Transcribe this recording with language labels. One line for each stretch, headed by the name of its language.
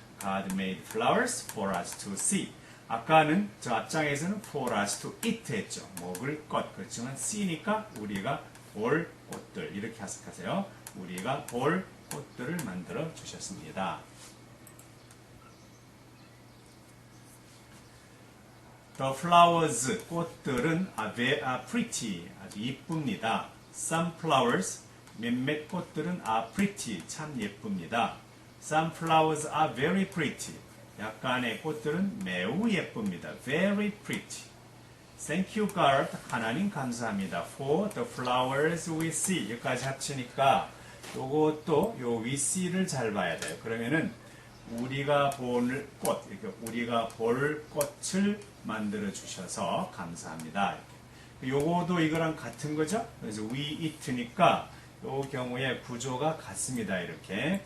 English: God made flowers for us to see.
Korean: 아까는 저 앞장에서는
English: for us to eat
Korean: 했죠. 먹을 것. 그렇지만 see니까 우리가 볼 꽃들 이렇게 해석하세요. 우리가 볼 꽃들을 만들어 주셨습니다.
English: The flowers,
Korean: 꽃들은
English: are pretty,
Korean: 아주 이쁩니다.
English: Some flowers,
Korean: 몇몇 꽃들은
English: are pretty,
Korean: 참 예쁩니다.
English: Some flowers are very pretty,
Korean: 약간의 꽃들은 매우 예쁩니다.
English: Very pretty. Thank you, God,
Korean: 하나님 감사합니다.
English: For the flowers we see,
Korean: 여기까지 합치니까 요것도 요
English: we see
Korean: 를 잘 봐야 돼요. 그러면은 우리가 볼 꽃, 이렇게 우리가 볼 꽃을 만들어 주셔서 감사합니다. 이렇게. 요거도 이거랑 같은 거죠? 그래서
English: we eat
Korean: 니까 요 경우에 구조가 같습니다. 이렇게.